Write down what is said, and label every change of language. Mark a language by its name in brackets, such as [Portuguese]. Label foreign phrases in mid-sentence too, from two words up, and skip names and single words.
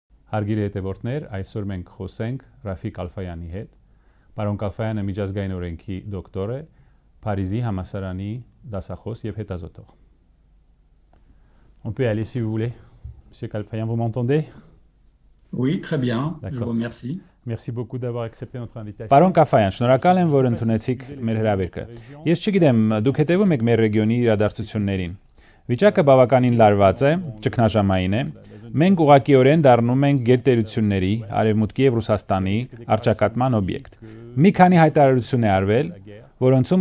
[Armenian] Հարգելի հետևորդներ, այսօր մենք խոսենք Ռաֆիկ Ալֆայանի հետ։ Պարոն Ալֆայանը միջազգային օրենքի դոկտոր է, Փարիզի համալսարանի դասախոս եւ հետազոտող։ [French] On peut aller si vous voulez. Monsieur Alfayan, vous m'entendez? Oui, très bien. Je vous remercie. Merci beaucoup d'avoir accepté notre invitation. [Armenian] Պարոն Կաֆայան, շնորհակալ եմ, որ ընդունեցիք մեր հրավերքը։ Ես չգիտեմ, դուք հետևում եք մեր ռեգիոնի իրադարձություններին։ Վիճակը բավականին լարված է, ճգնաժամային է։ Մենք ուղղակիորեն դառնում ենք գերտերությունների, Արևմուտքի եւ Ռուսաստանի առճակատման օբյեկտ։ Մի քանի հայտարարություն է արվել, որոնցում